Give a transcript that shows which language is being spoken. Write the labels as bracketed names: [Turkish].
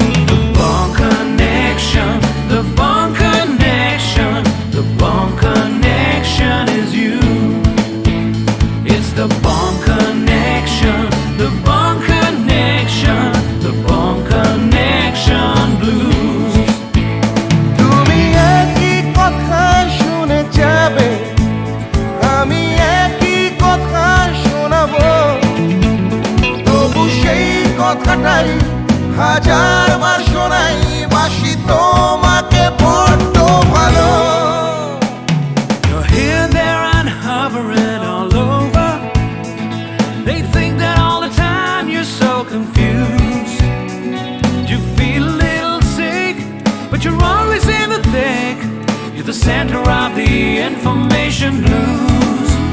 [English] The Bone Connection, the Bone Connection, the Bone Connection is you. It's the Bone Connection, the Bone Connection, the Bone Connection blues. [Bangla] তুমি একই কথা শুনে যাবে, আমি একই কথা শোনাবো, তবু সেই কথাটাই হাজারবার শোনাই, বাসি তোমাকে বড্ড ভালো। [English] You're here, there, and hovering all over. They think that all the time you're so confused. You feel a little sick, but you're always in the thick. You're the center of the information blues.